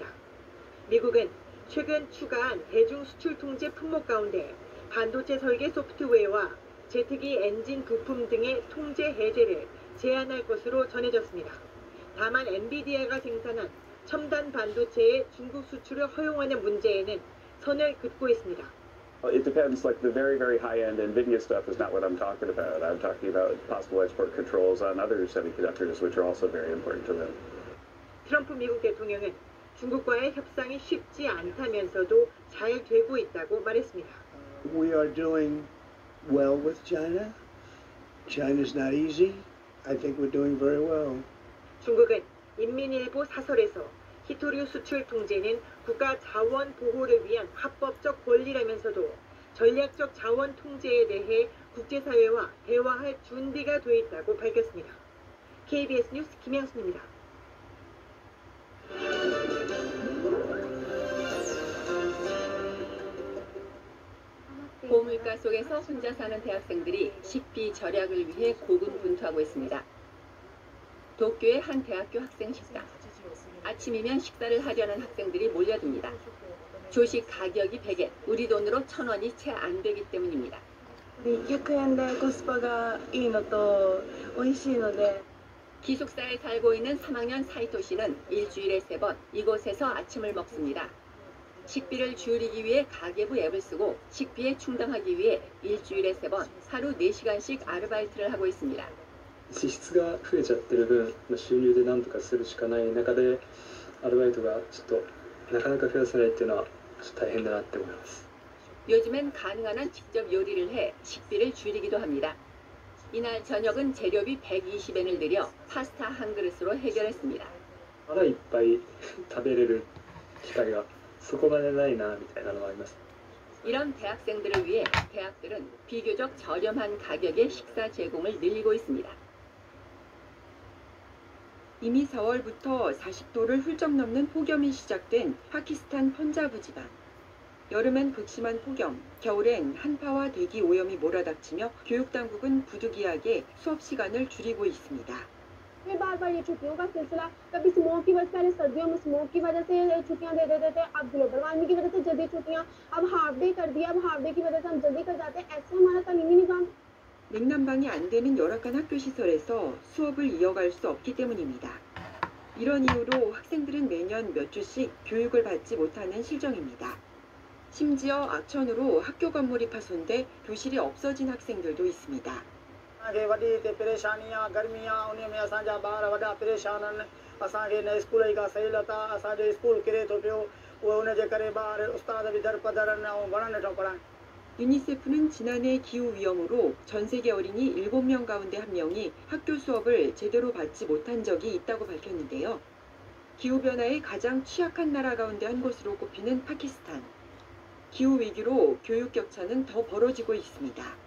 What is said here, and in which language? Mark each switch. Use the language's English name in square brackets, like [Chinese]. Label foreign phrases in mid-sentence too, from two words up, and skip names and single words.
[Korean] 미국은 최근 추가한 대중 수출 통제 품목 가운데 반도체 설계 소프트웨어와 제트기 엔진 부품 등의 통제 해제를 제한할 것으로 전해졌습니다. 다만 엔비디아가 생산한 첨단 반도체의 중국 수출을 허용하는 문제에는 선을 긋고 있습니다. [English] It depends, like the very, very high-end NVIDIA stuff is not what I'm talking about. I'm talking about possible export controls on other semiconductors, which are also very important to them. [Korean] 트럼프 미국 대통령은 중국과의 협상이 쉽지 않다면서도 잘 되고 있다고 말했습니다. [English] We are doing well with China. China's not easy. I think we're doing very well. [Korean] 중국은 인민일보 사설에서 히토류 수출 통제는 국가 자원 보호를 위한 합법적 권리라면서도 전략적 자원 통제에 대해 국제사회와 대화할 준비가 돼 있다고 밝혔습니다. KBS 뉴스 김양순입니다. 고물가 속에서 혼자 사는 대학생들이 식비 절약을 위해 고군분투하고 있습니다. 도쿄의 한 대학교 학생 식당. 아침이면 식사를 하려는 학생들이 몰려듭니다. 조식 가격이 100엔, 우리 돈으로 1,000원이 채 안 되기 때문입니다. [Japanese] 600円でコスパがいいのと美味しいので [Korean] 기숙사에 살고 있는 3학년 사이토 씨는 일주일에 3번 이곳에서 아침을 먹습니다. 식비를 줄이기 위해 가계부 앱을 쓰고 식비에 충당하기 위해 일주일에 3번 하루 4시간씩 아르바이트를 하고 있습니다. [Japanese] 支出が増えちゃってる分、収入で何とかするしかない中でアルバイトがちょっとなかなか増やせないっていうのはちょっと大変だなって思います。 [Korean] 요즘엔 가능한 한 직접 요리를 해 식비를 줄이기도 합니다. 이날 저녁은 재료비 120엔을 들여 파스타 한 그릇으로 해결했습니다. [Japanese] まだいっぱい食べれる機会がそこまでないなみたいなのがあります。 [Korean] 이런 대학생들을 위해 대학들은 비교적 저렴한 가격의 식사 제공을 늘리고 있습니다. 이미 4월부터 40도를 훌쩍 넘는 폭염이 시작된 파키스탄 펀자브 지방. 여름엔 극심한 폭염, 겨울엔 한파와 대기 오염이 몰아닥치며 교육당국은 부득이하게 수업 시간을 줄이고 있습니다. [Urdu] پھر بار بار یہ چھٹیوں کا سلسلہ، کبھی سموک کی وجہ، پہلے سردیوں میں سموک کی وجہ سے چھٹیاں دے دیتے تھے، اب [English] global warming [Urdu] کی وجہ سے جلدی چھٹیاں، اب [English] half day [Urdu] کر دیا، اب [English] half day [Urdu] کی وجہ سے ہم جلدی کر جاتے ہیں، ایسے ہمارا تعلیمی نظام. [Korean] 냉난방이 안 되는 열악한 학교 시설에서 수업을 이어갈 수 없기 때문입니다. 이런 이유로 학생들은 매년 몇 주씩 교육을 받지 못하는 실정입니다. 심지어 악천후로 학교 건물이 파손돼 교실이 없어진 학생들도 있습니다. [Sindhi] اسان کي وڏي هتي پريشانيون گرميون ان ۾ اسان جا ٻار وڏا پريشان آهن اسان کي نه اسڪول جي ڪا سهوليت آهي اسان جو اسڪول ڪري ٿو پيو اهي ان جي ڪري ٻار استاد به دربدر آهن ۽ وڻن نٿو پڙهائن. [Korean] 유니세프는 지난해 기후위험으로 전 세계 어린이 7명 가운데 1명이 학교 수업을 제대로 받지 못한 적이 있다고 밝혔는데요. 기후변화에 가장 취약한 나라 가운데 한 곳으로 꼽히는 파키스탄. 기후위기로 교육 격차는 더 벌어지고 있습니다.